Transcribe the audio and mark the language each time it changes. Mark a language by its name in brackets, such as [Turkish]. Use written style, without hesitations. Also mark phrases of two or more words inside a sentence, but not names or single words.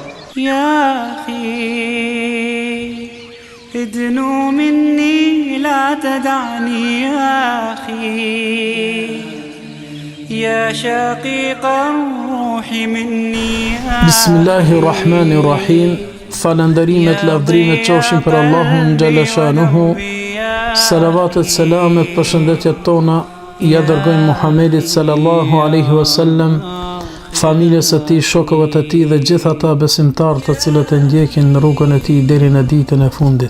[Arabic] يا أخي ادنو مني لا تدعني يا أخي يا شقيق الروح مني بسم الله الرحمن الرحيم. [Albanian] Falënderimet, lavdrimet qofshin për Allahun [Arabic] جل شأنه. [Albanian] Salavatet, selamet, përshëndetjet tona ja dërgojmë Muhamedit [Arabic] صلى الله عليه وسلم, [Albanian] familjes së tij, shokëve të tij dhe gjithë ata besimtarë të cilët e ndjekin në rrugën e tij deri në ditën e fundit.